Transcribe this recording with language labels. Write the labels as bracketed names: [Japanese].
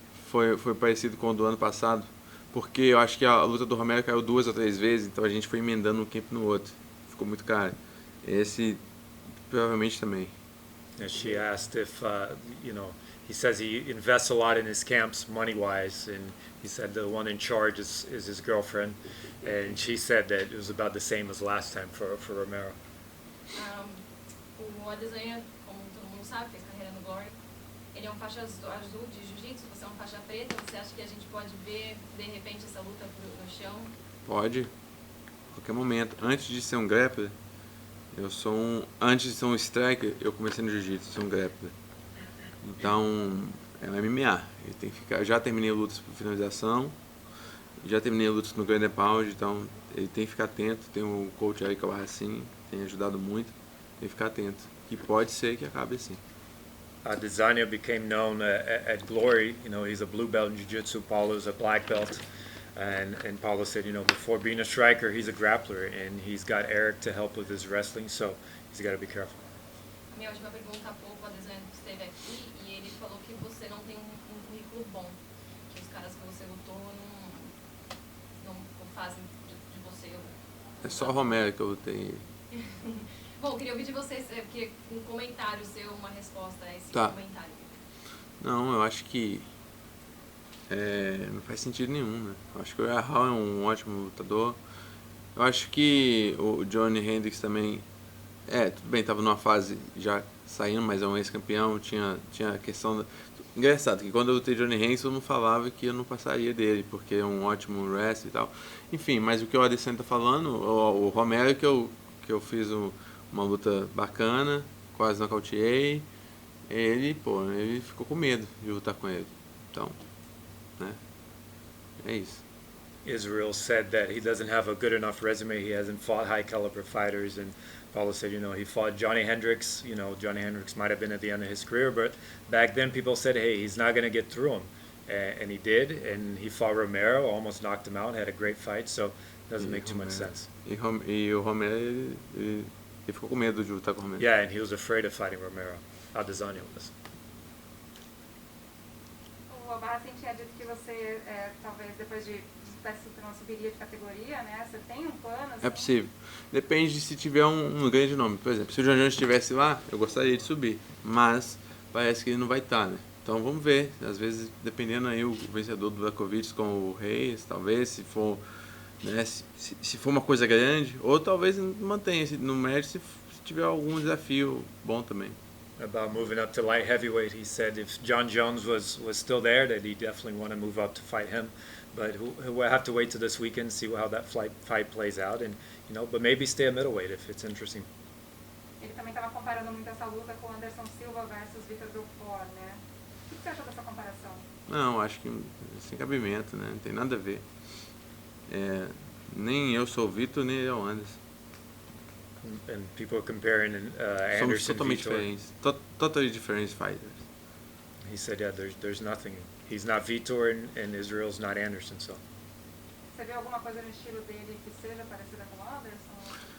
[Portuguese] Foi parecido com o do ano passado, porque eu acho que a luta do Romero caiu 2 ou 3 vezes, então a gente foi emendando um camp no outro. Ficou muito caro. Esse provavelmente também. [English] And she asked if, he says he invests a lot in his camps money-wise, and he said the one in charge is his girlfriend, and she said that it was about the same as last time for Romero. [Portuguese] O Adesanya, como todo mundo sabe, fez carreira no Glory. Ele é um faixa azul de jiu-jitsu, você é uma faixa preta. Você acha que a gente pode ver, de repente, essa luta no chão? Pode, a qualquer momento. Antes de ser um grappler, antes de ser um striker, eu comecei no jiu-jitsu, ser um grappler. Então, é um MMA. Ele tem que ficar. Já terminei lutas por finalização, já terminei lutas no Grand Pound, então ele tem que ficar atento. Tem o coach aí que é o Racine, tem ajudado muito. Tem que ficar atento. Que pode ser que acabe assim. [English] Adesanya became known at Glory. He's a blue belt in jiu-jitsu. Paulo's a black belt. And Paulo said, before being a striker, he's a grappler, and he's got Eric to help with his wrestling, so he's got to be careful. [Portuguese] Minha última pergunta há pouco, o Adesanya esteve aqui e ele falou que você não tem um currículo bom, que os caras que você lutou não fazem de você. É só o Romero que eu lutei. Bom, queria ouvir de vocês, queria um comentário seu, uma resposta a esse Tá. comentário. Não, eu acho que não faz sentido nenhum, né? Eu acho que o Rahal é um ótimo lutador. Eu acho que o Johnny Hendricks também, tudo bem, tava numa fase já saindo, mas é um ex-campeão, tinha a questão da... Engraçado, que quando eu lutei Johnny Hendricks, eu não falava que eu não passaria dele, porque é um ótimo wrestler e tal. Enfim, mas o que o Adesanya tá falando, o Romero que eu fiz uma luta bacana, quase nocauteei, ele ficou com medo de lutar com ele. Então, né? É isso. [English] Israel said that he doesn't have a good enough resume. He hasn't fought high caliber fighters, and Paulo said, he fought Johnny Hendricks. Johnny Hendricks might have been at the end of his career, but back then people said, hey, he's not going to get through him, and he did. And he fought Romero, almost knocked him out, had a great fight. So it doesn't make too much sense. [Portuguese] E o Romero, ele ficou com medo de lutar com o Romero. [English] Yeah, and he was afraid of fighting Romero. Adesanya was. [Portuguese] O Obarra tinha dito que você, talvez depois de não subiria de categoria, né? Você tem um plano? Assim? É possível. Depende de se tiver um grande nome. Por exemplo, se o John Jones estivesse lá, eu gostaria de subir. Mas parece que ele não vai estar, né? Então vamos ver. Às vezes, dependendo aí o vencedor do Blakovic com o Reis, talvez, se for, né, se for uma coisa grande, ou talvez mantenha-se no médio se tiver algum desafio bom também. [English] About moving up to light heavyweight, he said if John Jones was still there, that he definitely want to move up to fight him. But we'll have to wait till this weekend, see how that fight plays out, and but maybe stay a middleweight if it's interesting. [Portuguese] Ele também estava comparando muito essa luta com Anderson Silva versus Vitor Belfort, né? O que você achou dessa comparação? Não, acho que sem cabimento, né? Não tem nada a ver. Nem eu sou o Vitor, nem ele é o Anderson. [English] And people are comparing [Portuguese] Somos [English] Anderson [Portuguese] totalmente [English] Vitor. [Portuguese] diferentes. [English] Totally different fighters. He said, yeah, there's nothing. He's not Vitor and Israel's not Anderson, so. [Portuguese] Você viu alguma coisa no estilo dele que seja parecida com o Anderson?